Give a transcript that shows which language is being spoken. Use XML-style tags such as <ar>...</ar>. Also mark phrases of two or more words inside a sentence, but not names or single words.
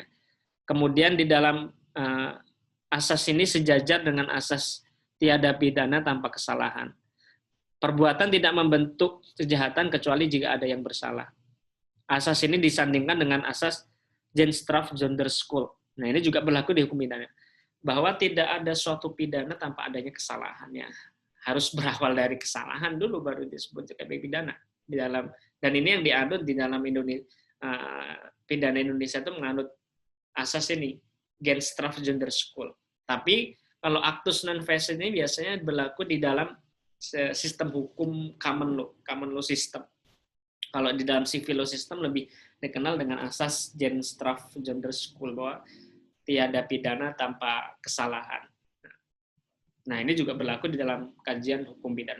<id>Kemudian di dalam asas ini sejajar dengan asas tiada pidana tanpa kesalahan. Perbuatan tidak membentuk kejahatan kecuali jika ada yang bersalah. Asas ini disandingkan dengan asas</id> <nl>Genstraf Sonderschuld.</nl> <id>Nah, ini juga berlaku di hukum pidana. Bahwa tidak ada suatu pidana tanpa adanya kesalahannya. Harus berawal dari kesalahan dulu baru disebut sebagai pidana di dalam, dan ini yang dianut di dalam pidana Indonesia itu menganut asas ini</id> <nl>Genstraf Sonderschuld.</nl> <id>Tapi kalau</id> <la>actus non facit</la> <id>ini biasanya berlaku di dalam sistem hukum</id> <en>common law system.</en> <id>Kalau di dalam</id> <en>civil law system</en> <id>lebih dikenal dengan asas</id> <nl>Genstraf Sonderschuld,</nl> <id>bahwa tiada pidana tanpa kesalahan. Nah, ini juga berlaku di dalam kajian hukum pidana.</id>